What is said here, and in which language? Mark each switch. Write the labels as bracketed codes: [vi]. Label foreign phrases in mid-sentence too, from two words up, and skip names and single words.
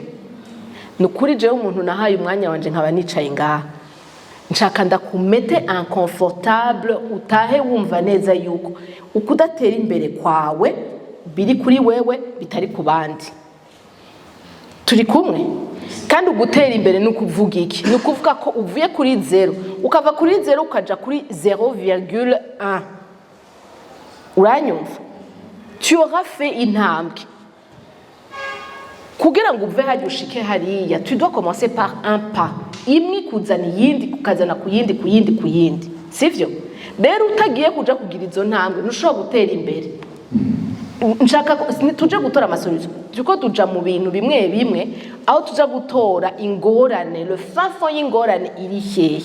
[rn] Nukuri jewe umuntu nahaye umwanya wanje nkaba nicaye ngaha nshaka ndakumete inconfortable, utahe wumva neza yuko ukudatera imbere kwawe biri kuri wewe bitari ku bandi. Turi kumwe? Kandi ugutera imbere nukuvuga iki? Nukuvuga ko uvuye kuri 0 ukava kuri 0 ukaja kuri 0,1. Uranyumva? [fr] Tu auras fait intambwe. [rn] Kugira ngo uve haje ushike hariya, [fr] tu dois commencer par un pas. [rn] Imwe kuzana yindi kukazana kuyindi, sivyo? Rero utagiye kuja kugira izo ntambwe ntushobora gutera imbere. Nshaka tuje gutora amasolution, tuko tuja mu bintu bimwe bimwe aho tuja gutora ingorane, le fafo y'ingorane iri hehe?